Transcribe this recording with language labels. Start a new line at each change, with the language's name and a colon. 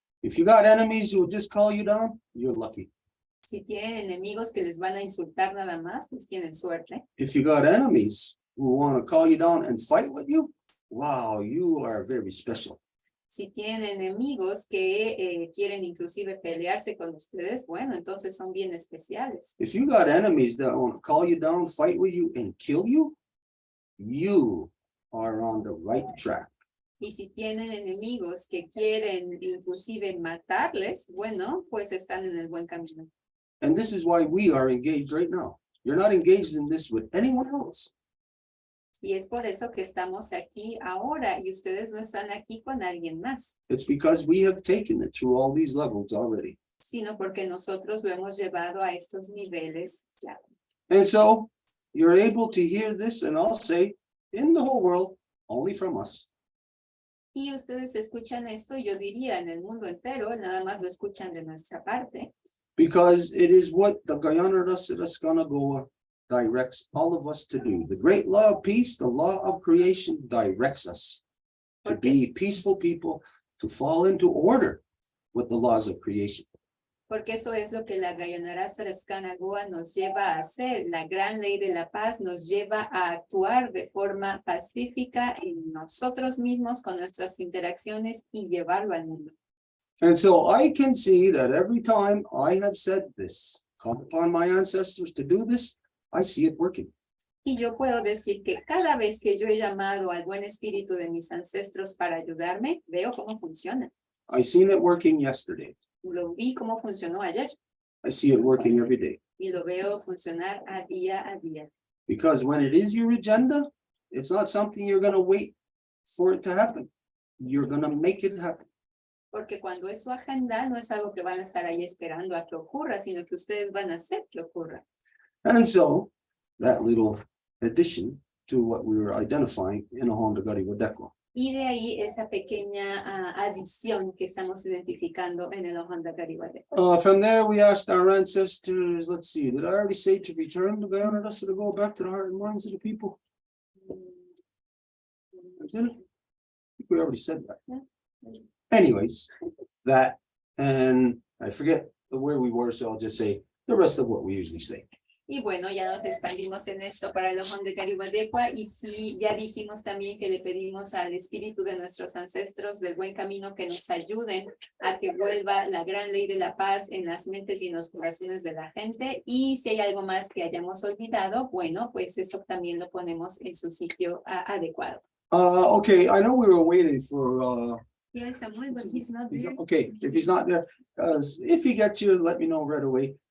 English: If you got enemies who will just call you down, you're lucky.
Spanish: Si tienen enemigos que les van a insultar nada más, pues tienen suerte.
English: If you got enemies who want to call you down and fight with you, wow, you are very special.
Spanish: Si tienen enemigos que quieren inclusive pelearse con ustedes, bueno, entonces son bien especiales.
English: If you got enemies that want to call you down, fight with you, and kill you, you are on the right track.
Spanish: Y si tienen enemigos que quieren inclusive matarles, bueno, pues están en el buen camino.
English: And this is why we are engaged right now. You're not engaged in this with anyone else.
Spanish: Y es por eso que estamos aquí ahora y ustedes no están aquí con alguien más,
English: It's because we have taken it through all these levels already.
Spanish: sino porque nosotros lo hemos llevado a estos niveles ya.
English: And so you're able to hear this, and I'll say, in the whole world, only from us.
Spanish: Y ustedes escuchan esto, yo diría en el mundo entero, nada más lo escuchan de nuestra parte,
English: Because it is what the Guyana Goa directs all of us to do. The great law of peace, the law of creation directs us to be peaceful people, to fall into order with the laws of creation.
Spanish: porque eso es lo que la Guyana Goa nos lleva a hacer. La gran ley de la paz nos lleva a actuar de forma pacífica en nosotros mismos con nuestras interacciones y llevarlo al mundo.
English: And so I can see that every time I have said this, called upon my ancestors to do this, I see it working.
Spanish: Y yo puedo decir que cada vez que yo he llamado al buen espíritu de mis ancestros para ayudarme, veo cómo funciona.
English: I seen it working yesterday.
Spanish: Lo vi cómo funcionó ayer
English: I see it working every day.
Spanish: y lo veo funcionar a día.
English: Because when it is your agenda, it's not something you're going to wait for it to happen. You're going to make it happen.
Spanish: Porque cuando es su agenda, no es algo que van a estar ahí esperando a que ocurra, sino que ustedes van a hacer que ocurra.
English: And so that little addition to what we were identifying in a Honda Wadeko.
Spanish: Y de ahí esa pequeña adición que estamos identificando en el Ohanda Gariwadeco.
English: From there, we asked our ancestors, let's see, did I already say to return the Guyana to go back to the heart and minds of the people? Did it? I think we already said that. Yeah. Anyways, that And I forget where we were, so I'll just say the rest of what we usually say.
Spanish: Y bueno, ya nos expandimos en esto para el ojón de Gariwadekwa y sí, ya dijimos también que le pedimos al espíritu de nuestros ancestros del buen camino que nos ayuden a que vuelva la gran ley de la paz en las mentes y en los corazones de la gente. Y si hay algo más que hayamos olvidado, bueno, pues eso también lo ponemos en su sitio adecuado.
English: Okay, I know we were waiting for Yes, Samuel, but he's not there. okay, if he's not there, if he gets you, let me know right away.